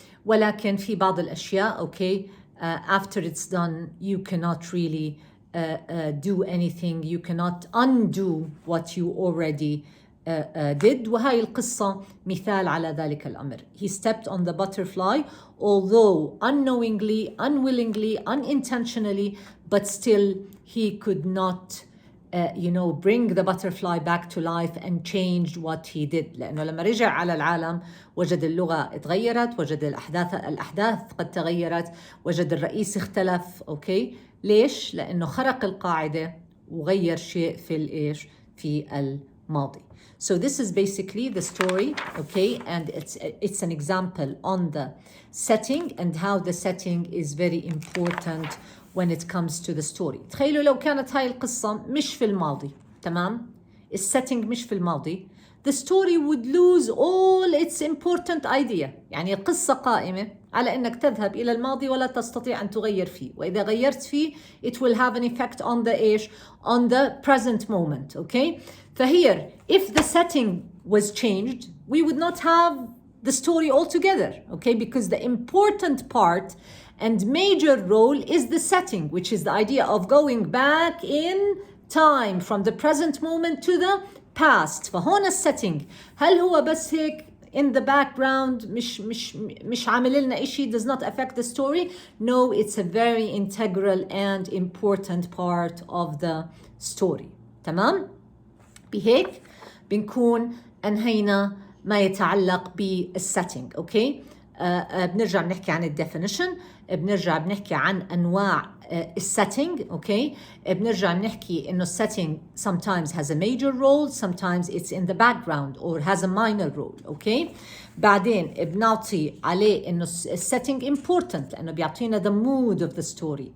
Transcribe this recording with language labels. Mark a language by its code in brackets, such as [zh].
[ar] ولكن في بعض الأشياء أوكي [en] after it's done you cannot really do anything, you cannot undo what you already did. [ar] وهاي القصة مثال على ذلك الأمر. [en] He stepped on the butterfly although unknowingly, unwillingly, unintentionally, but still he could not bring the butterfly back to life and change what he did. [ar] لأنه لما رجع على العالم وجد اللغة اتغيرت، وجد الأحداث قد تغيرت، وجد الرئيس اختلف. أوكي ليش؟ لأنه خرق القاعدة وغير شيء في الماضي. [en] So this is basically the story, okay, and it's an example on the setting and how the setting is very important when it comes to the story. [ar] تخيلوا لو كانت هاي القصة مش في الماضي، تمام؟ السيتنج مش في الماضي، [en] the story would lose all its important idea. [ar] يعني القصة قائمة على أنك تذهب إلى الماضي ولا تستطيع أن تغير فيه، وإذا غيرت فيه [en] it will have an effect on the present moment, okay? فهير if the setting was changed we would not have the story altogether, okay? Because the important part and major role is the setting, which is the idea of going back in time from the present moment to the past. [ar] فهون الsetting هل هو بس هيك [en] in the background [ar] مش عامل لنا إشي, [en] does not affect the story? No, it's a very integral and important part of the story. [ar] تمام؟ بهيك بنكون أنهينا ما يتعلق بالsetting. أوكي؟ بنرجع بنحكي عن الديفينيشن، بنرجع بنحكي عن أنواع الsetting. أوكي؟ بنرجع بنحكي إنه [en] setting sometimes has a major role, sometimes it's in the background or has a minor role. [ar] أوكي؟ بعدين بنعطي عليه إنه setting important لأنه بيعطينا [en] the mood of the story.